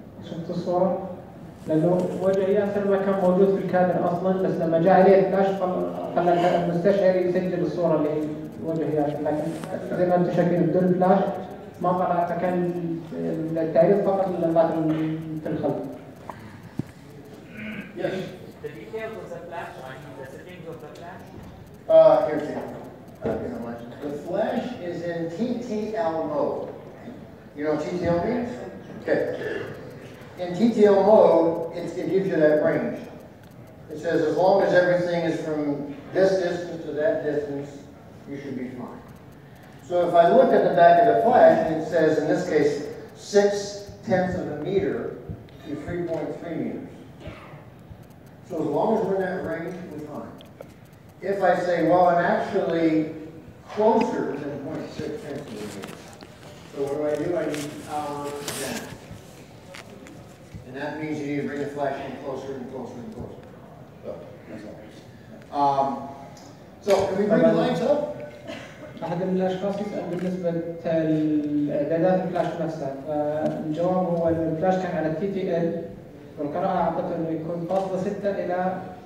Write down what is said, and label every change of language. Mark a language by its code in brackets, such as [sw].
[ar] شفت الصورة؟ لأنه وجه ياسر ما كان موجود في الكادر أصلاً، بس لما جاء عليه الفلاش خلى المستشعر يسجل الصورة اللي وجه ياسر، لكن زي ما أنتم شايفين بدون الفلاش ما طلع، فكان التعريض فقط للمبات في الخلف. [en] Yes. The details of the flash, the settings of the flash. Here's it. The flash is in TTL mode. You know what TTL means? Okay. In TTL mode, it gives you that range. It says as long as everything is from this distance to that distance, you should be fine. So if I look at the back of the flash, and it says, in this case, 0.6 of a meter to 3.3 meters. So as long as we're in that range, we're fine. If I say, well, I'm actually closer than 0.6 of a meter. So what do? I need power down. And that means you need to bring the flash in closer and closer and closer. So, that's all. So can we bring the lights up? [ar] أحد الأشخاص يسأل بالنسبة لإعدادات الفلاش نفسها، فالجواب هو أن الفلاش كان على TTL، والقراءة أعطته إنه يكون 0.6 إلى